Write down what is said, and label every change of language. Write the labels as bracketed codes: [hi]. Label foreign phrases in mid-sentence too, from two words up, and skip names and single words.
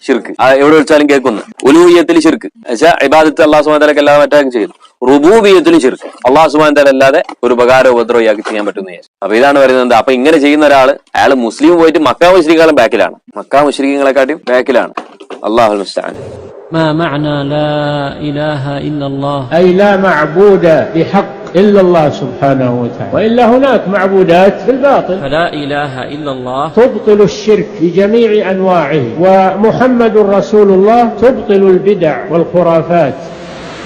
[ml] ശിർക്ക്. എവിടെ വിളിച്ചാലും കേൾക്കുന്നു. ഉലൂഹിയത്തിൽ ശിർക്ക്, ഇബാദത്ത് അല്ലാഹു [ar] سبحانه وتعالى [ml] അല്ലാതെ മറ്റാരും ചെയ്യുന്നു. റുബൂബിയത്തിലും ശിർക്ക്, അല്ലാഹു [ar] سبحانه وتعالى [ml] അല്ലാതെ ഒരു ഉപകാരോ ഉപദ്രവോ ഇയാൾക്ക് ചെയ്യാൻ പറ്റുന്ന വിചാരിച്ചു. അപ്പൊ ഇതാണ് പറയുന്നത്. അപ്പൊ ഇങ്ങനെ ചെയ്യുന്ന ഒരാള്, അയാൾ മുസ്ലിം പോയിട്ട് മക്ക മുശ്രിക്കുകളും ബാക്കിലാണ്, മക്ക മുശ്രിക്കുകളെക്കാട്ടും ബാക്കിലാണ്. [ar] الله المستعان. ما معنى لا إله إلا الله؟ أي لا معبود بحق إلا الله سبحانه وتعالى، وإلا هناك معبودات بالباطل. فلا إله إلا الله تبطل الشرك بجميع أنواعه، ومحمد رسول الله تبطل البدع والخرافات.